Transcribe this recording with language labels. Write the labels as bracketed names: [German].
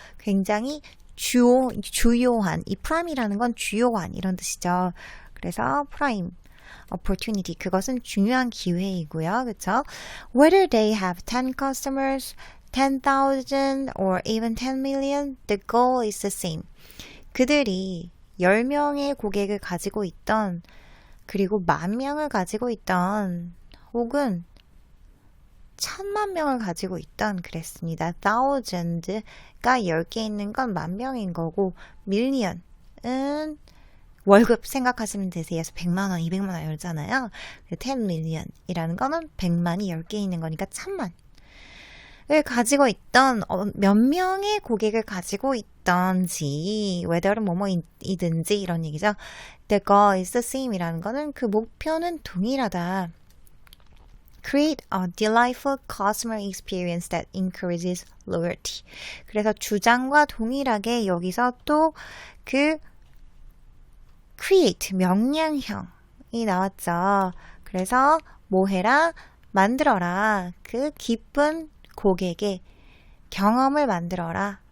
[Korean] 굉장히 주요한, 이 prime이라는 건 주요한 이런 뜻이죠. 그래서 prime opportunity 그것은 중요한 기회이고요. 그렇죠? [English] Whether they have 10 customers, 10,000 or even 10 million, the goal is the same. [Korean] 그들이 10명의 고객을 가지고 있던 그리고 10,000명을 가지고 있던 혹은 1,000만 명을 가지고 있던 그랬습니다. thousand가 10개 있는 건 10,000명인 거고 million은 월급 생각하시면 되세요. 그래서 100만 원, 200만 원 이러잖아요. 10 million이라는 거는 100만이 10개 있는 거니까 1,000만. 가지고 있던 몇 명의 고객을 가지고 있던지 whether는 뭐뭐이든지 이런 얘기죠. The goal is the same 이라는 거는 그 목표는 동일하다. [English] Create a delightful customer experience that encourages loyalty. [Korean] 그래서 주장과 동일하게 여기서 또 그 create 명령형이 나왔죠. 그래서 뭐 해라? 만들어라. 그 기쁜 고객의 경험을 만들어라.